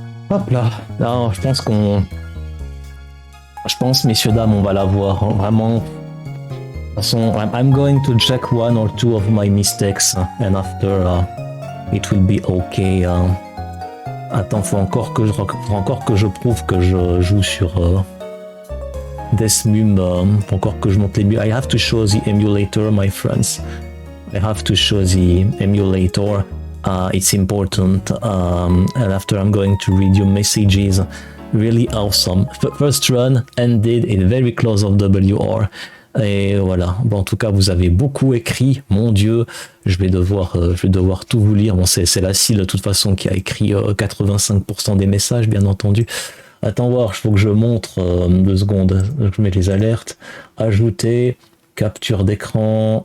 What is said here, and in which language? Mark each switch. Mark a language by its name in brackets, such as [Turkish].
[French] Hop là, non, je pense, messieurs, dames, on va l'avoir, hein, vraiment. De toute façon, [English] I'm going to check 1 or 2 of my mistakes, and after, it will be okay. [French] Attends, faut encore que je prouve que je joue sur Deathmum, faut encore que je monte les buts. [English] I have to show the emulator, my friends. I have to show the emulator. It's important, and after I'm going to read your messages. Really awesome. First run ended in very close of WR. [French] Et voilà. Bon, en tout cas, vous avez beaucoup écrit. Mon Dieu, je vais devoir tout vous lire. Bon, c'est la CIL de toute façon qui a écrit 85% des messages, bien entendu. Attends voir, il faut que je montre 2 secondes. Je mets les alertes. Ajouter, capture d'écran.